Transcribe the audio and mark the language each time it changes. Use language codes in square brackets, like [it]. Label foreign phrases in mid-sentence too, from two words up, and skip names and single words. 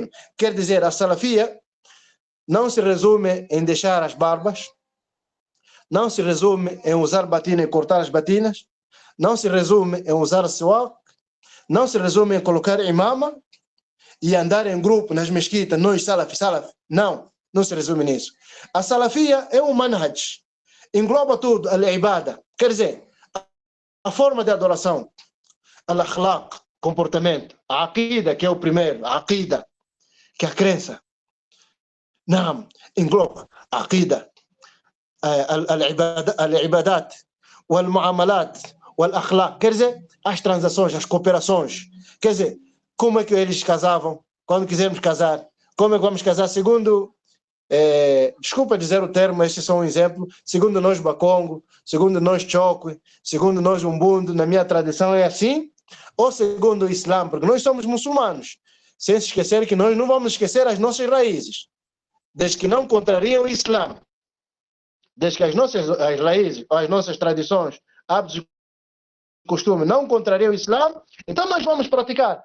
[pt] Quer dizer, a salafia não se resume em deixar as barbas, não se resume em usar batina e cortar as batinas, não se resume em usar siwak, não se resume em colocar imama e andar em grupo nas mesquitas, nós salaf, não se resume nisso. A salafia é um manhaj, engloba tudo, al-ibada, quer dizer, a forma de adoração, al-akhlaq, comportamento, a aqida, que é o primeiro, a aqida, que é a crença, engloba a aqida, [ar] العبادات والمعاملات والأخلاق, [pt] quer dizer, as transações, as cooperações, quer dizer, como é que eles casavam, quando quisermos casar, como é que vamos casar, segundo, desculpa dizer o termo, este é só um exemplo, segundo nós Bakongo, segundo nós Chokwe, segundo nós Umbundo, na minha tradição é assim, ou segundo o Islã, porque nós somos muçulmanos, sem se esquecer que nós não vamos esquecer as nossas raízes, desde que não contrariam o Islã, desde que as raízes, as nossas tradições, hábitos e costume não contraria o Islã, então nós vamos praticar.